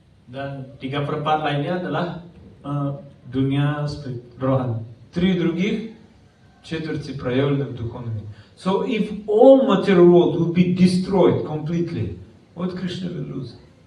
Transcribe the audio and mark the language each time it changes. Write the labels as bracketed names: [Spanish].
[Indonesian] Dan 3/4 lainnya adalah dunia rohani. [Russian] 3 других четверти проявлены в духовном мире. [English] So if all material world will be destroyed completely, what Krishna will lose?